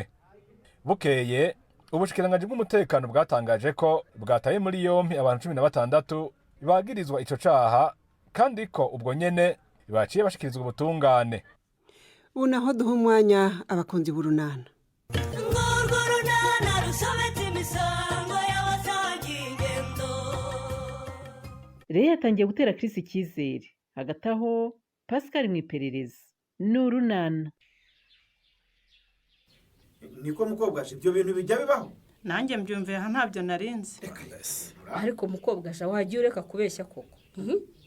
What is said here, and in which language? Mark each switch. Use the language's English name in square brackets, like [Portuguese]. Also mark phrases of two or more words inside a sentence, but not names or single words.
[Rundi] Bukeye ubushikiranganji bw'umutekano bwatangaje ko bwataye muri yompi abantu 16 bagirizwa ico caha, kandi ko ubwo nyene baciye bashikirizwa ubutungane. Unaho duha umwanya abakunzi b'urunana. [Kinyarwanda] Rero yatangiye gutera Chris icyizere. Hagati aho Pascal mu iperereza n'urunana. Niko mukobwa ibyo bintu bijya bibaho? Nanjye mbyumviye aha ntabyo narinze. Ariko mukobwa wagiye ureka kubeshya koko.